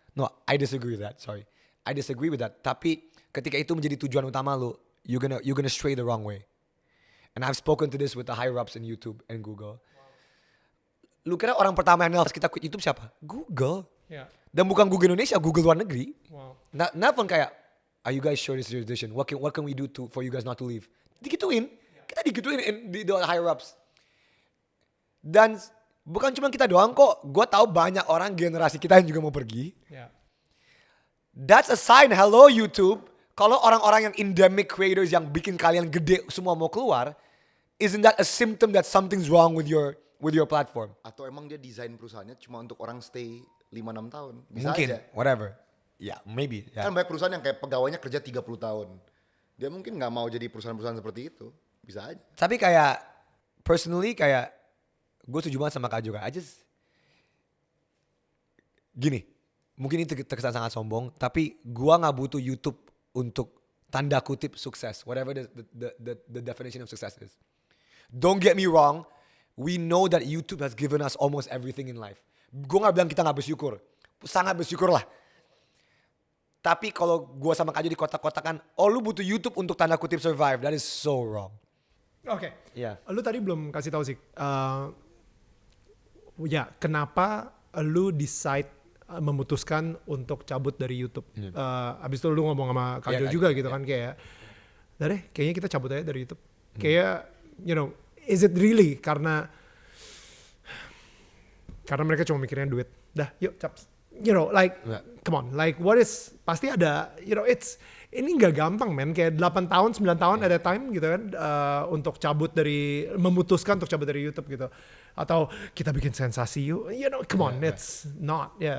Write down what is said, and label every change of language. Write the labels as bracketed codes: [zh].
[en] No, I disagree with that, sorry. I disagree with that. [id] Tapi ketika itu menjadi tujuan utama lu, [en] you're gonna stray the wrong way. And I've spoken to this with the higher ups in YouTube and Google. [id] Lu kira orang pertama yang kita quit YouTube siapa? Google. [en] Yeah. [id] Dan bukan Google Indonesia, Google luar negeri. [en] Wow. [id] Nelfon kayak, [en] are you guys sure this is your decision? What can we do for you guys not to leave? [id] Digituin. Kita digituin di [en] the higher ups. [id] Dan bukan cuma kita doang kok. Gue tahu banyak orang generasi kita yang juga mau pergi. [en] Yeah. That's a sign, hello YouTube. [id] Kalau orang-orang yang endemic creators yang bikin kalian gede semua mau keluar, [en] isn't that a symptom that something's wrong with your platform? [id] Atau emang dia desain perusahaannya cuma untuk orang stay 5-6 tahun. Bisa Mungkin, aja. [en] whatever. Ya, maybe. Ya. [id] Kan banyak perusahaan yang kayak pegawainya kerja 30 tahun. Dia mungkin nggak mau jadi perusahaan-perusahaan seperti itu. Bisa aja. Tapi kayak, personally kayak, gue setuju banget sama Kak juga. Gini, mungkin ini terkesan sangat sombong, tapi gue nggak butuh YouTube untuk tanda kutip sukses. [en] Whatever the definition of success is. Don't get me wrong, we know that YouTube has given us almost everything in life. [id] Gue gak bilang kita gak bersyukur. Sangat bersyukur lah. Tapi kalau gue sama Kak Jo di kotak-kotakan, oh lu butuh YouTube untuk tanda kutip survive. [en] That is so wrong. [id] Oke. Iya. Lu tadi belum kasih tahu sih. Ya, kenapa lu decide memutuskan untuk cabut dari YouTube? Abis itu lu ngomong sama Kak Jo juga gitu kan kayak, deh kayaknya kita cabut aja dari YouTube. Kayak, you know, [en] is it really [id] karena mereka cuma mikirnya duit. Dah, yuk caps. [en] You know, like, come on, like what is, [id] pasti ada, you know, ini nggak gampang man, kayak 8 tahun, 9 tahun [en] at a time [id] gitu kan, untuk memutuskan untuk cabut dari YouTube gitu. Atau kita bikin sensasi yuk, [en] you know, come on, it's not,